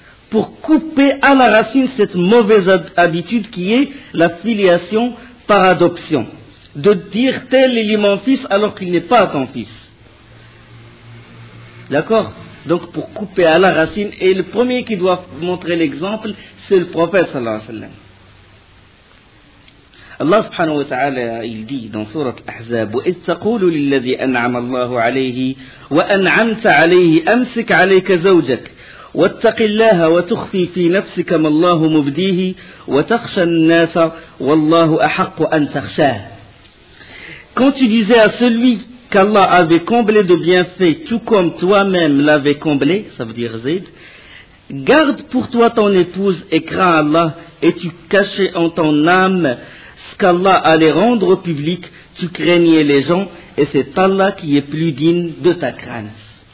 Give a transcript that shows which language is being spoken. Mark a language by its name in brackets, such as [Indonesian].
[French] Pour couper à la racine cette mauvaise habitude qui est la filiation par adoption. De dire tel est mon fils alors qu'il n'est pas ton fils. D'accord? Donc pour couper à la racine, et le premier qui doit montrer l'exemple, c'est le prophète [Arabic] sallallahu alayhi wa sallam. [French] Allah subhanahu wa ta'ala, il dit dans surat Ahzab, [Arabic] وَإِذْ تَقُولُ لِلَّذِي أَنْعَمَ اللَّهُ عَلَيْهِ وَأَنْعَمْتَ عَلَيْهِ أَمْسِكْ عَلَيْكَ زَوْجَكَ وَاتَّقِ اللَّهَ وَتُخْفِي فِي نَفْسِكَ مَا اللَّهُ مُبْدِيهِ وَتَخْشَى النَّاسَ وَاللَّهُ أَحَقُّ أَنْ تَخْشَاهُ. [French] Quand tu disais à celui qu'Allah avait comblé de bienfaits, tout comme toi-même l'avais comblé, ça veut dire Zayd, garde pour toi ton épouse et crains Allah, et tu cachais en ton âme ce qu'Allah allait rendre au public, tu craignais les gens, et c'est Allah qui est plus digne de ta crainte.